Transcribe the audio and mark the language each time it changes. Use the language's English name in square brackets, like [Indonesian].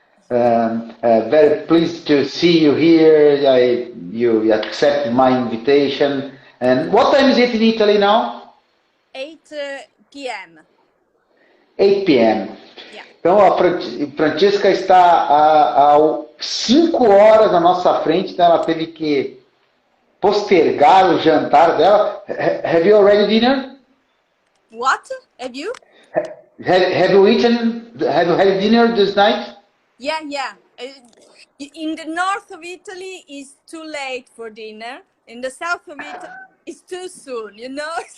[English] Very pleased to see you here. You accepted my invitation. And what time is it in Italy now? 8 p.m. 8 p.m. Yeah. [Portuguese] Então a Francesca está a 5 horas na nossa frente, então ela teve que postergar o jantar dela. [English] Have you already dinner? What? Have you? Have you eaten? Have you had dinner this night? Yeah. In the north of Italy, it's too late for dinner. In the south of Italy, it's too soon, you know?